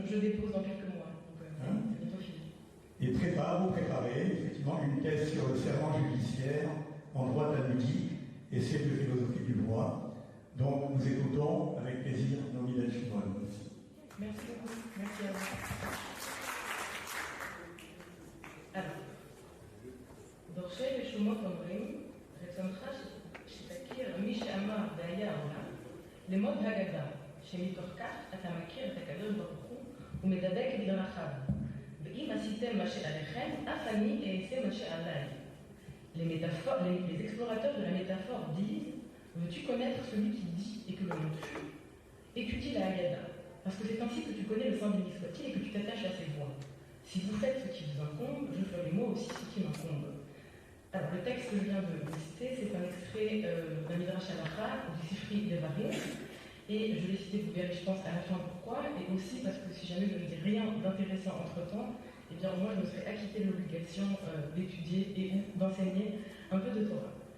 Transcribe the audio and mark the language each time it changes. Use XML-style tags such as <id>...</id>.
<fr>Je dépose dans quelques mois, donc c'est bientôt fini. Et vous préparez effectivement une thèse sur le serment judiciaire en droit talmudique et c'est de philosophie du droit. Donc nous écoutons avec plaisir Noémie Ben-Shimol. Merci beaucoup. Merci à vous.</fr> <he>Alors, דורשי ושומות אומרים, רצונך שתכיר מי שאמר והיה העולם, ללמוד הגדה, שמתוך כך אתה מכיר את הקדוש ברוך הוא ומדבק בדרכיו. ואם עשיתם מה שעליכם, אף אני אעשה מה שעליי.</he> <fr>Les explorateurs de la métaphore disent: veux-tu connaître celui qui dit et que le monde fut? Étudie la Haggadah, parce que c'est ainsi que tu connais le sens du soit-il et que tu t'attaches à ses voies. Si vous faites ce qui vous incombe, je ferai moi aussi ce qui m'incombe. Alors, le texte que je viens de citer, c'est un extrait d'un Midrash Halacha, du Sifri Devarim, et je l'ai cité, vous verrez, je pense, à la fin pourquoi, et aussi parce que si jamais je ne dis rien d'intéressant entre-temps, eh bien, moi, je me serais acquitté de l'obligation d'étudier et d'enseigner un peu de Torah.</fr>